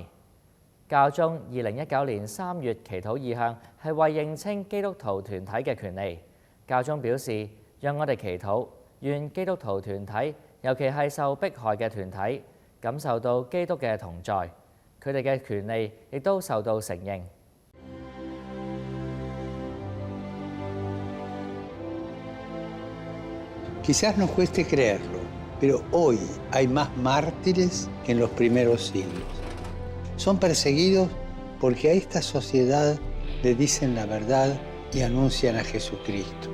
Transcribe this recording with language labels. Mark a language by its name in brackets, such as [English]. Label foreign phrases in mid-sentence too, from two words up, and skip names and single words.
[Cantonese] 教宗2019年3月祈禱意向係為認清基督徒團體嘅權利。教宗表示，讓我哋祈禱，願基督徒團體，尤其係受迫害嘅團體，感受到基督嘅同在，佢哋嘅權利亦都受到承認。 [Spanish] Quizás nos cueste creerlo, pero hoy hay más mártires que en los primeros siglos. Son perseguidos porque a esta sociedad le dicen la verdad y anuncian a Jesucristo.